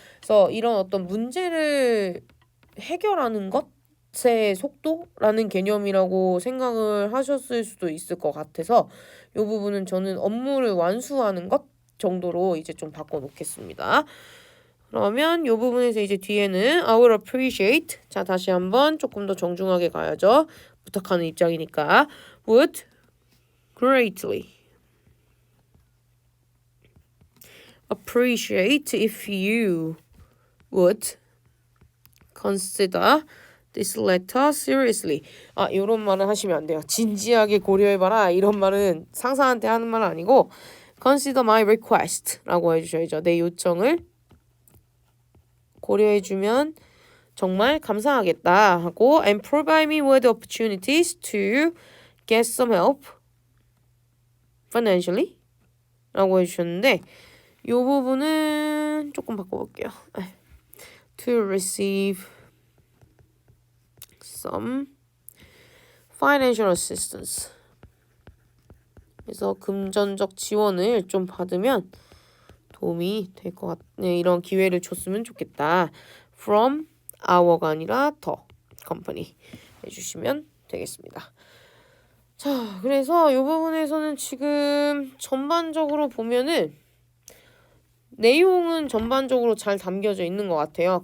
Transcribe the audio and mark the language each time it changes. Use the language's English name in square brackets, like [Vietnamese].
[Korean] 그래서 이런 어떤 문제를 해결하는 것의 속도라는 개념이라고 생각을 하셨을 수도 있을 것 같아서 이 부분은 저는 업무를 완수하는 것 정도로 이제 좀 바꿔놓겠습니다. 그러면 이 부분에서 이제 뒤에는 [English] I will appreciate. [Korean] 자, 다시 한번 조금 더 정중하게 가야죠. 부탁하는 입장이니까. [English] would greatly appreciate if you would consider this letter seriously. [Korean] 이런 말은 하시면 안 돼요. 진지하게 고려해봐라. 이런 말은 상사한테 하는 말 아니고 [English] consider my request [Korean] 라고 해주셔야죠. 내 요청을 고려해주면 정말 감사하겠다 하고 [English] and provide me with opportunities to get some help financially [Korean] 라고 해주셨는데 이 부분은 조금 바꿔볼게요. [English] to receive some financial assistance. [Korean] 그래서 금전적 지원을 좀 받으면 도움이 될 것 같네. 이런 기회를 줬으면 좋겠다. [English] From our [Korean] 가 아니라 [English] the company [Korean] 해주시면 되겠습니다. 자, 그래서 이 부분에서는 지금 전반적으로 보면은 내용은 전반적으로 잘 담겨져 있는 것 같아요.